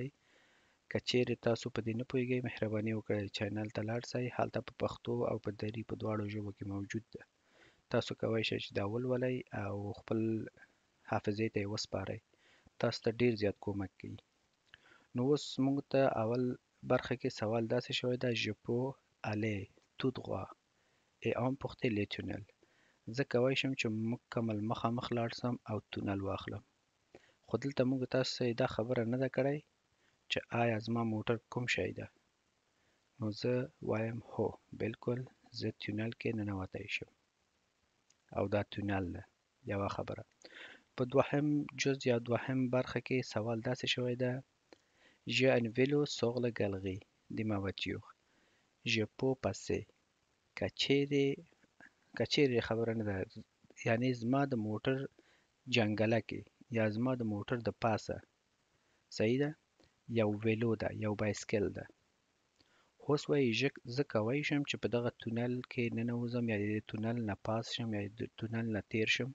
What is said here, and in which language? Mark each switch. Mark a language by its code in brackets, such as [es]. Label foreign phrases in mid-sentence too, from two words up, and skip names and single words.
[ps] که چیرې تاسو په دې نه پوهیږئ مهرباني وکړئ چینل ته لاړ شئ، هلته په پښتو او په دري په دواړو ژبو کې موجود ده. تاسو کولی شئ چې دا ولولئ او خپل حافظې ته یې وسپارئ. تاسو ته ډېر زیات کومک کوي. نو اوس موږ ته اول برخه کې سوال داسې شوی ده [fr] je peux aller tout droit et emprunter le tunnel. [ps] زه کولی شم چې مکمل مخامخ لاړ شم او تونل واخلم. خو دلته موږ تاسو ته دا خبره نه ده کړی چې آیا زما موټر کوم شی ده. نو زه وایم هو بالکل زه تونل کې ننوتی شم او دا تونل ده. یوه خبره. په دوهم جز یا دوهم برخه کې سوال داسې شوی ده [fr] j'ai un vélo sur la galerie de ma voiture je peux [ps] passer. که چیرې خبره نه ده یعنی زما د موټر جنګله کې یا زما د موټر د پاسه صحیح ده یو ویلو ده یو بایسکل ده. اوس وایي زه کولی شم چې په دغه تونل کې ننوځم یا د تونل نه پاس شم یا د تونل نه تیر شم.